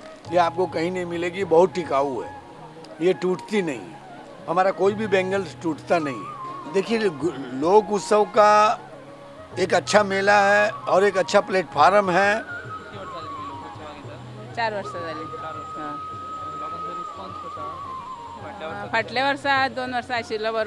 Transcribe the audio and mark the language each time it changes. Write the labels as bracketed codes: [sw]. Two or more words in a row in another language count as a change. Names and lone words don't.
[hi] ये आपको कहीं नहीं मिलेगी. बहुत टिकाऊ है, ये टूटती नहीं है. हमारा कोई भी बैंगल्स टूटता नहीं है. देखिए लोक उत्सव का एक अच्छा मेला है और एक अच्छा प्लेटफॉर्म है. [kok] 4 वर्ष झाली. लोकांचो रिस्पॉन्स कसो आहा? फाटल्या वर्सा 2 वर्सां आशिल्लो बरो.